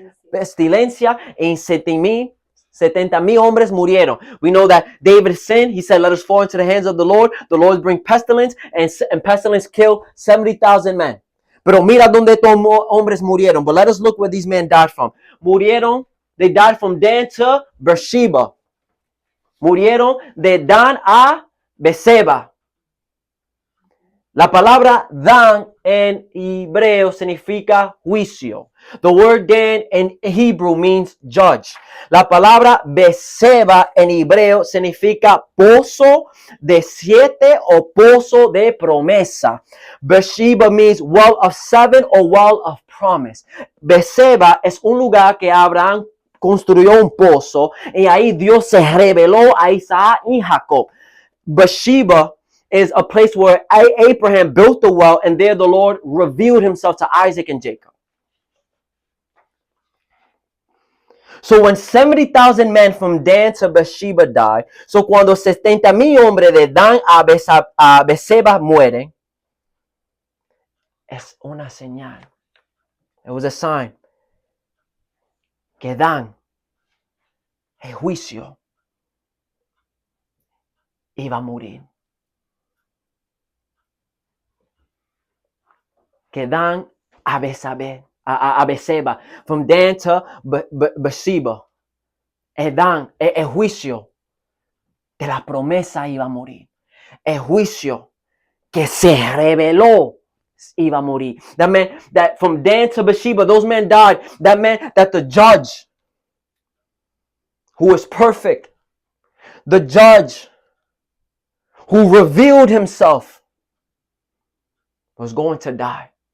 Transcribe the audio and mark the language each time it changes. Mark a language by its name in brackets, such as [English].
[Spanish] Pestilencia en 70,000 hombres murieron. [English] We know that David sinned. He said, let us fall into the hands of the Lord. The Lord bring pestilence, and pestilence killed 70,000 men. [Spanish] Pero mira donde estos hombres murieron. [English] But let us look where these men died from. They died from Dan to Beersheba. [Spanish] Murieron de Dan a Berseba. La palabra Dan en hebreo significa juicio. [English] The word Dan in Hebrew means judge. [Spanish] La palabra Berseba en hebreo significa pozo de 7 o pozo de promesa. [English] Beersheba means well of 7 or well of promise. [Spanish] Berseba es un lugar que Abraham construyó un pozo y ahí Dios se reveló a Isaac y Jacob. [English] Beersheba is a place where Abraham built the well, and there the Lord revealed himself to Isaac and Jacob. So when 70,000 men from Dan to Beersheba died, [Spanish] so cuando 70,000 hombres de Dan a Berseba mueren, es una señal. [English] It was a sign [Spanish] que Dan, el juicio, iba a morir. que Dan a Beceba. [English] From Dan to Beceba. [Spanish] El Dan, el juicio de la promesa iba a morir. El juicio que se reveló iba a morir. [English] That meant that from Dan to Bathsheba, those men died. That meant that the judge, who is perfect, the judge who revealed himself, was going to die.